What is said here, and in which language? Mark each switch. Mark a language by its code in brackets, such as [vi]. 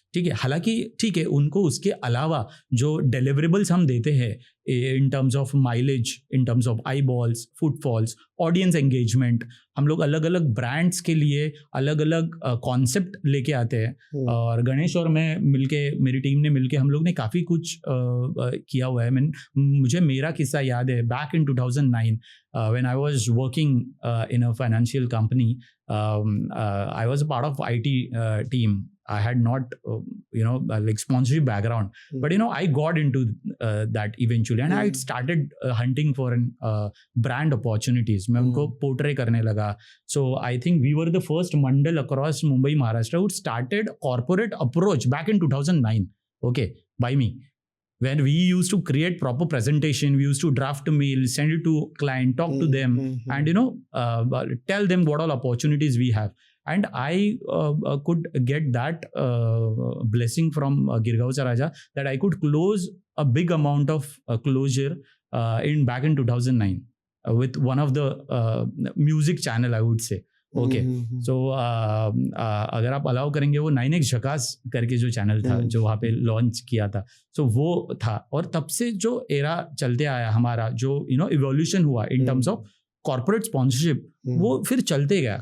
[hi] ठीक है, हालांकि ठीक है, उनको उसके अलावा जो डिलीवरेबल्स हम देते हैं [en] in terms of mileage, in terms of eyeballs, [hi] footfalls, audience engagement, हम लोग अलग अलग ब्रांड्स के लिए अलग अलग कॉन्सेप्ट लेके आते हैं। और गणेश और मैं मिलके, मेरी टीम ने मिलके हम लोग ने काफ़ी कुछ किया हुआ है। मुझे मेरा किस्सा याद है, [en] Back in 2009 when I was working in a financial company, I was a part of IT team. I had not, like sponsorship background, but I got into that eventually, and I started hunting for brand opportunities. [hi] मैं उनको portray करने लगा. [en] So I think we were the first mandal across Mumbai, Maharashtra who started corporate approach back in 2009. Okay, by me. When we used to create proper presentation, we used to draft a mail, send it to client, talk to them, and tell them what all opportunities we have. And I could get that blessing from Girgaoncha Raja that I could close a big amount of closure back in 2009 with one of the music channel, I would say. [hi] Okay, सो अगर आप allow करेंगे, वो 9X झकास करके जो channel था जो वहाँ पे लॉन्च किया था, सो वो था। और तब से जो एरा चलते आया हमारा, जो इवोल्यूशन हुआ in terms of corporate sponsorship, वो फिर चलते गया।